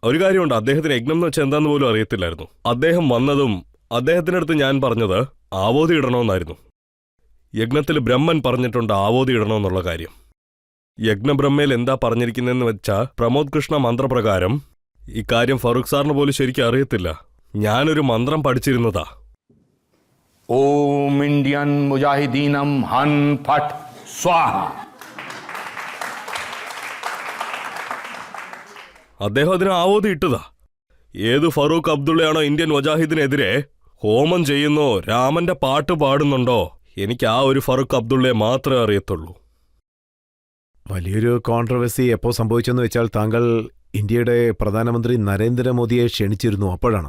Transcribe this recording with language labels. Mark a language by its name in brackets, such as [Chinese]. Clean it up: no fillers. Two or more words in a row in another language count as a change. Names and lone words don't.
[Malayalam] ഒരു കാര്യമുണ്ട്, അദ്ദേഹത്തിന് യജ്ഞം എന്ന് വെച്ചാൽ എന്താന്ന് പോലും അറിയത്തില്ലായിരുന്നു. അദ്ദേഹം വന്നതും അദ്ദേഹത്തിന്റെ അടുത്ത് ഞാൻ പറഞ്ഞത് ആവോധി ഇടണമെന്നായിരുന്നു. യജ്ഞത്തിൽ ബ്രഹ്മൻ പറഞ്ഞിട്ടുണ്ട് ആവോധി ഇടണമെന്നുള്ള കാര്യം. യജ്ഞബ്രഹ്മയിൽ എന്താ പറഞ്ഞിരിക്കുന്നതെന്ന് വെച്ചാൽ പ്രമോദ് കൃഷ്ണ മന്ത്രപ്രകാരം, ഇക്കാര്യം ഫറൂഖ് സാറിന് പോലും ശരിക്കും അറിയത്തില്ല. ഞാനൊരു മന്ത്രം പഠിച്ചിരുന്നതാ. [Sanskrit] ओम इंडियन मुजाहिदीनम हन फट स्वाहा. [Malayalam] അദ്ദേഹം അതിന് ആവോധി ഇട്ടതാ. ഏത് ഫറൂഖ് അബ്ദുള്ളയാണോ ഇന്ത്യൻ മുജാഹിദിനെതിരെ ഹോമം ചെയ്യുന്നോ രാമന്റെ പാട്ട് പാടുന്നുണ്ടോ എനിക്ക് ആ ഒരു ഫറൂഖ് അബ്ദുള്ളയെ മാത്രമേ അറിയത്തുള്ളൂ. വലിയൊരു കോൺട്രവേഴ്സി എപ്പോൾ സംഭവിച്ചെന്ന് വെച്ചാൽ താങ്കൾ ഇന്ത്യയുടെ പ്രധാനമന്ത്രി നരേന്ദ്രമോദിയെ ക്ഷണിച്ചിരുന്നു, അപ്പോഴാണ്.